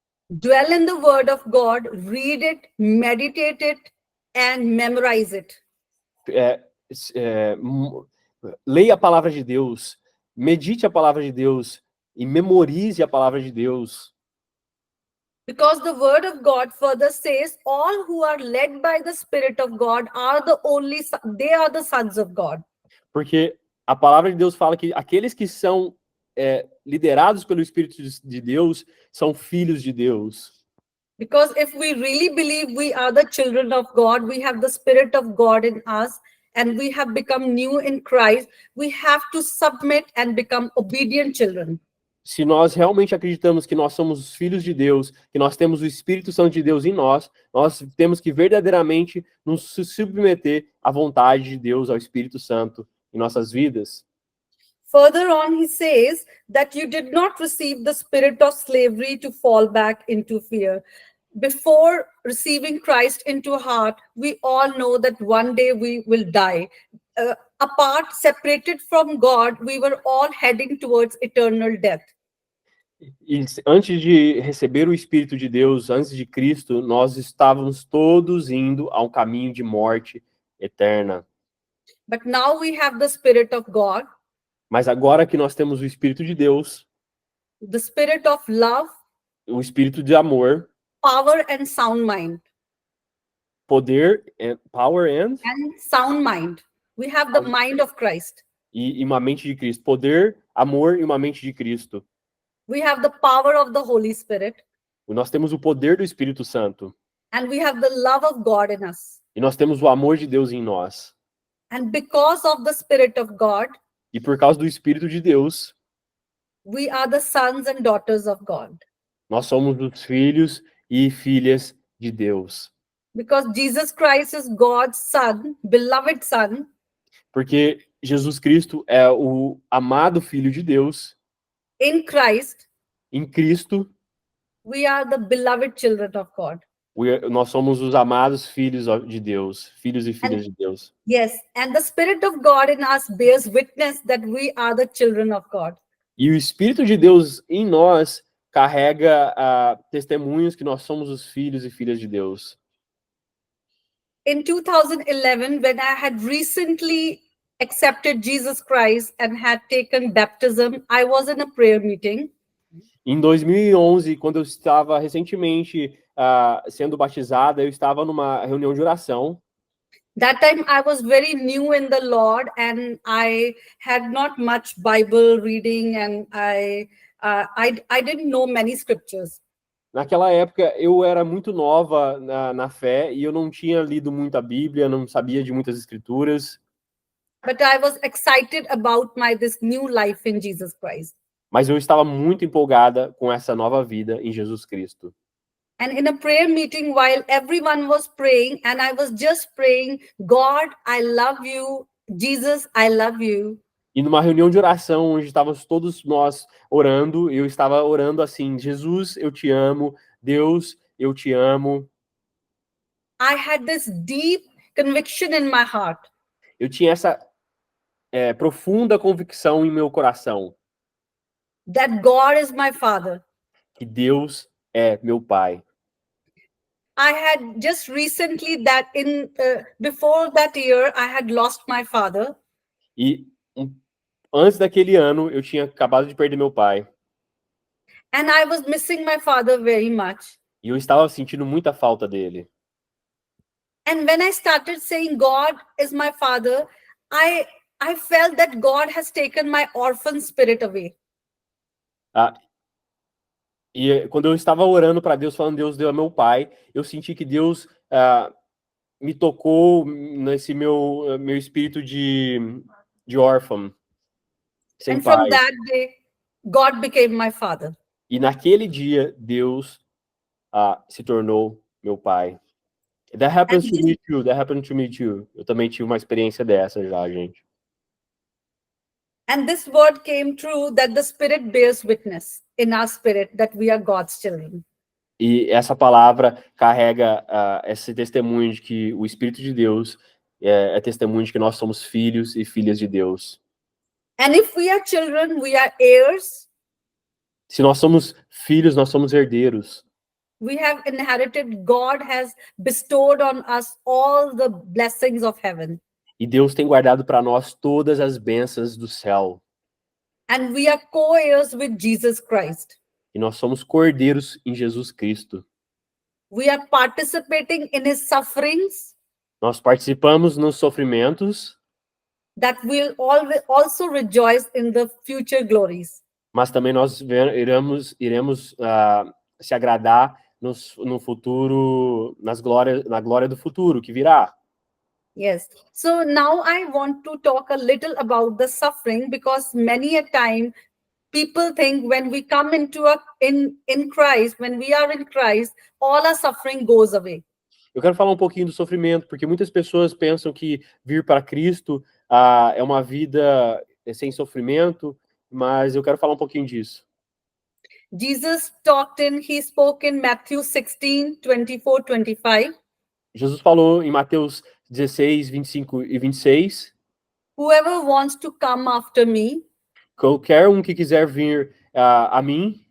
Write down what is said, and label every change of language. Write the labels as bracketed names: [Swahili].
[English] Dwell in the word of God, read it, meditate it, and memorize it. [Portuguese] Leia a palavra de Deus, medite a palavra de Deus e memorize a palavra de Deus. [English] Because the word of God further says, all who are led by the Spirit of God they are the sons of God. [Portuguese] Porque a palavra de Deus fala que aqueles que são liderados pelo Espírito de Deus são filhos de Deus. [English] Because if we really believe we are the children of God, we have the Spirit of God in us, and we have become new in Christ, we have to submit and become obedient children. [Portuguese] Se nós realmente acreditamos que nós somos os filhos de Deus, que nós temos o Espírito Santo de Deus em nós temos que verdadeiramente nos submeter à vontade de Deus, ao Espírito Santo em nossas vidas. [English] Further on, he says that you did not receive the spirit of slavery to fall back into fear. Before receiving Christ into heart, we all know that one day we will die. Apart, separated from God, we were all heading towards eternal death. [Portuguese] E antes de receber o Espírito de Deus, antes de Cristo, nós estávamos todos indo a um caminho de morte eterna. [English] But now we have the Spirit of God. [Portuguese] Mas agora que nós temos o Espírito de Deus, [English] the Spirit of love, [Portuguese] o Espírito de amor, [English] power and sound mind. [Portuguese] Poder, [English] power and sound mind. We have the mind of Christ. [Portuguese] E uma mente de Cristo. Poder, amor e uma mente de Cristo. [English] We have the power of the Holy Spirit. [Portuguese] Nós temos o poder do Espírito Santo. [English] And we have the love of God in us. [Portuguese] E nós temos o amor de Deus em nós. [English] And because of the Spirit of God, [Portuguese] e por causa do Espírito de Deus, [English] we are the sons and daughters of God. [Portuguese] Nós somos os filhos e filhas de Deus. [English] Because Jesus Christ is God's son, beloved son. [Portuguese] Porque Jesus Cristo é o amado Filho de Deus. [English] In Christ, [Portuguese] em Cristo, [English] we are the beloved children of God. [Portuguese] Nós somos os amados filhos de Deus, filhos e filhas de Deus. [English] Yes, and the Spirit of God in us bears witness that we are the children of God. [Portuguese] E o Espírito de Deus em nós carrega testemunhos que nós somos os filhos e filhas de Deus. [English] In 2011, when I had recently accepted Jesus Christ and had taken baptism, I was in a prayer meeting. [Portuguese] Em 2011, quando eu estava recentemente sendo batizada, eu estava numa reunião de oração. [English] That time I was very new in the Lord and I had not much Bible reading and I didn't know many scriptures. [Portuguese] Naquela época eu era muito nova na fé e eu não tinha lido muito a Bíblia, não sabia de muitas escrituras. [English] But I was excited about this new life in Jesus Christ. [Portuguese] Mas eu estava muito empolgada com essa nova vida em Jesus Cristo. [English] And in a prayer meeting, while everyone was praying, and I was just praying, God, I love you. Jesus, I love you. [Portuguese] E numa reunião de oração, onde estávamos todos nós orando, eu estava orando assim, Jesus, eu te amo. Deus, eu te amo. [English] I had this deep conviction in my heart. [Portuguese] Eu tinha essa profunda convicção em meu coração. [English] That God is my Father. [Portuguese] Que Deus é meu Pai. [English] I had just recently before that year, I had lost my father. [Portuguese] E antes daquele ano, eu tinha acabado de perder meu pai. [English] And I was missing my father very much. [Portuguese] E eu estava sentindo muita falta dele. [English] And when I started saying God is my Father, I felt that God has taken my orphan spirit away. [Portuguese] E quando eu estava orando para Deus, falando Deus é meu pai, eu senti que Deus me tocou nesse meu espírito de órfão, sem [English] And from that day, God became my father. [Portuguese] E naquele dia, Deus se tornou meu pai. [English] That happens to me too. That happened to me too. [Portuguese] Eu também tive uma experiência dessa já, gente. [English] And this word came true that the Spirit bears witness in our spirit that we are God's children. [Portuguese] E essa palavra carrega esse testemunho de que o Espírito de Deus é testemunho de que nós somos filhos e filhas de Deus. [English] And if we are children, we are heirs. [Portuguese] Se nós somos filhos, nós somos herdeiros. [English] We have inherited, God has bestowed on us all the blessings of heaven. [Portuguese] E Deus tem guardado para nós todas as bênçãos do céu. [English] And we are co-heirs with Jesus Christ. [Portuguese] E nós somos cordeiros em Jesus Cristo. [English] We are participating in his sufferings, [Portuguese] Nós participamos nos sofrimentos, [English] that we'll also rejoice in the future glories. [Portuguese] mas também nós iremos se agradar no futuro, na glória do futuro que virá. [English] Yes. So now I want to talk a little about the suffering, because many a time people think when we come into in Christ, when we are in Christ, all our suffering goes away. [Portuguese] Eu quero falar um pouquinho do sofrimento, porque muitas pessoas pensam que vir para Cristo é uma vida sem sofrimento, mas eu quero falar um pouquinho disso. [English] He spoke in Matthew 16, 24, 25. [Portuguese] Jesus falou em Mateus 16, 25 e 26. [English] Whoever wants to come after me [Portuguese] Qualquer um que quiser vir a mim